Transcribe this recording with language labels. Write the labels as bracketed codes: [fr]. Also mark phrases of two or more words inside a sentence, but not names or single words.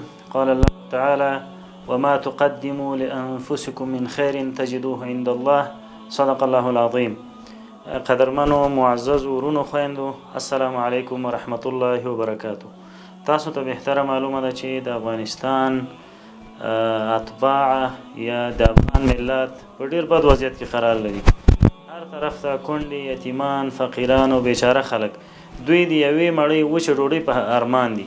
[ar] قال الله تعالى: وما تقدموا لأنفسكم من خير تجدوه عند الله. صدق الله العظيم. [ps] قدرمنو معزز ورونو خويندو، [ar] السلام عليكم ورحمة الله وبركاته. [ps] تاسو ته بهتره معلومه ده چې د افغانستان اتباع یا د افغان ملت په ډیر بد وضعیت کې قرار لري. هر طرف ته کونډې، یتیمان، فقیران او بیچاره خلک دوی د یوې مړۍ وچه ډوډۍ په ارمان دي.